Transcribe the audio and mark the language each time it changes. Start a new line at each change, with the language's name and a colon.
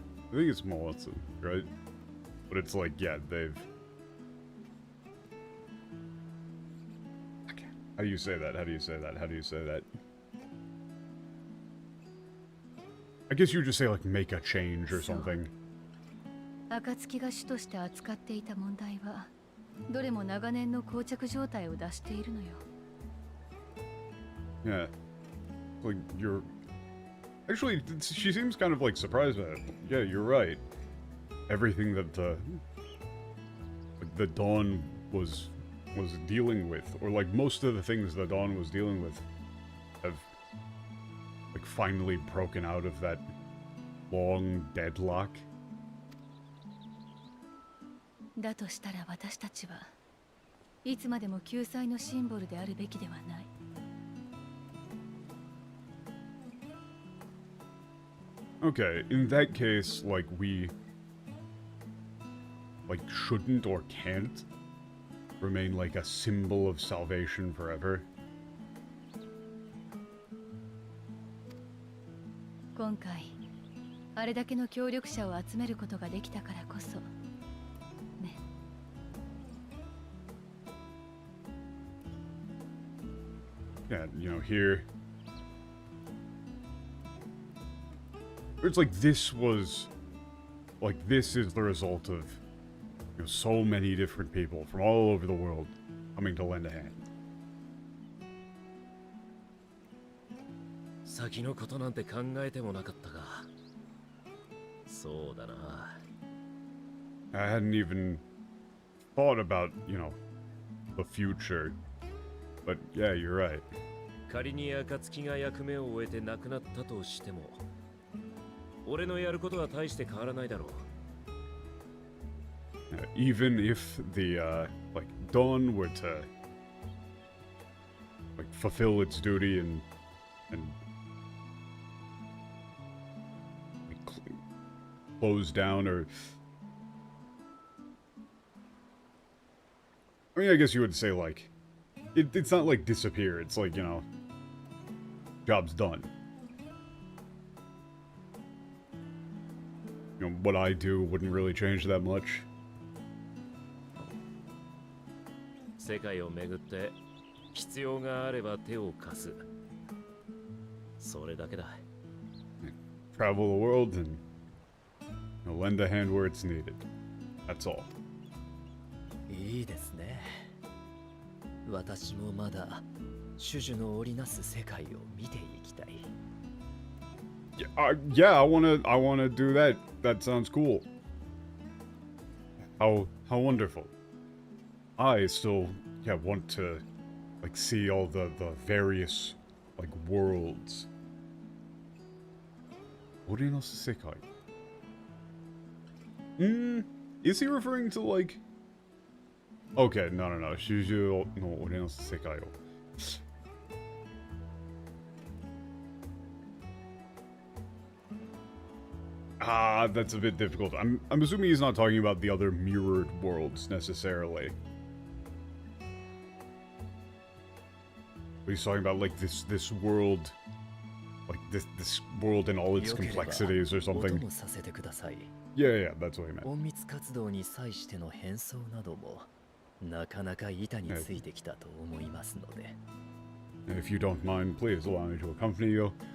English: I think it's mawasu, right? But it's like, yeah, they've... How do you say that? How do you say that? How do you say that? I guess you would just say, like, make a change or something.
Japanese: 暁が主として扱っていた問題はどれも長年の膠着状態を出しているのよ。
English: Yeah. Like, you're... Actually, she seems kind of, like, surprised by it. Yeah, you're right. Everything that the Dawn was dealing with, or like most of the things the Dawn was dealing with, have like finally broken out of that long deadlock.
Japanese: だとしたら私たちはいつまでも救済のシンボルであるべきではない。
English: Okay, in that case, like we like shouldn't or can't remain like a symbol of salvation forever.
Japanese: 今回あれだけの協力者を集めることができたからこそね。
English: Yeah, you know, here it's like this was like this is the result of so many different people from all over the world coming to lend a hand.
Japanese: 先のことなんて考えてもなかったが、そうだな。
English: I hadn't even thought about, you know, the future. But yeah, you're right.
Japanese: 仮に暁が役目を終えて亡くなったとしても、俺のやることは大して変わらないだろう。
English: Even if the like Dawn were to like fulfill its duty and like, close down, or I mean, I guess you would say like it's not like disappear. It's like, you know, job's done. You know, what I do wouldn't really change that much.
Japanese: 世界を巡って必要があれば手を貸す。それだけだ。
English: Travel the world and, you know, lend a hand where it's needed. That's all.
Japanese: いいですね。私もまだ種々の織りなす世界を見ていきたい。
English: Yeah, I wanna do that. That sounds cool. How wonderful. I still, yeah, want to, like, see all the various, like, worlds.
Japanese: Ori no Sekai.
English: Is he referring to, like... Okay, no.
Japanese: Shuju no Ori no Sekai o.
English: Ah, that's a bit difficult. I'm assuming he's not talking about the other mirrored worlds necessarily. But he's talking about like this world, like this world and all its complexities or something. Yeah, that's what he meant.
Japanese: 隠密活動に際しての変装などもなかなか板についてきたと思いますので。
English: If you don't mind, please allow me to accompany you.